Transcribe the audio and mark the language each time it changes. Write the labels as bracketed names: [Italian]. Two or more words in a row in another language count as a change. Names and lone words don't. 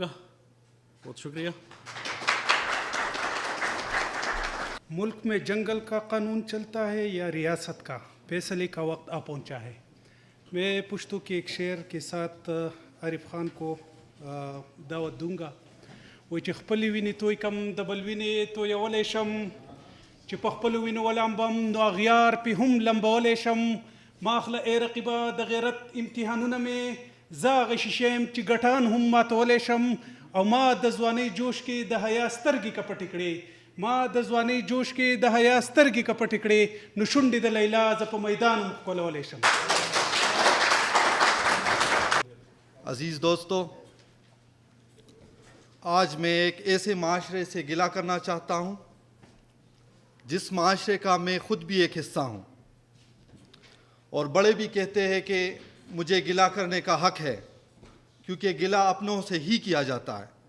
[Urdu] بہت شکریہ. ملک میں جنگل کا قانون چلتا ہے یا ریاست کا؟ فیصلے کا وقت آ پہنچا ہے. میں پشتو کے ایک شعر کے ساتھ عارف خان کو دعوت دوں گا. [Pashto] وہ چې خپلې وینې توی کم د بل وینې تویولی شم, چې په خپلو وینو ولامبم نو اغیار پې هم لمبولی شم. ما اخله ای رقیبه د غیرت امتحانونه مې زه هغه شیشې یم چې ګټان هم ماتولی شم. او ما د ځوانۍ جوش کې د حیا سترګې کپټې کړې. ما د ځوانۍ جوش کې د حیا سترګې کپټې کړې. نو شونډې د لیلا زه په میدان هم ښکلولی شم. [Urdu] عزیز دوستو، آج میں ایک ایسے معاشرے سے گلہ کرنا چاہتا ہوں جس معاشرے کا میں خود بھی ایک حصہ ہوں، اور بڑے بھی کہتے ہیں کہ مجھے گلہ کرنے کا حق ہے کیونکہ گلہ اپنوں سے ہی کیا جاتا ہے.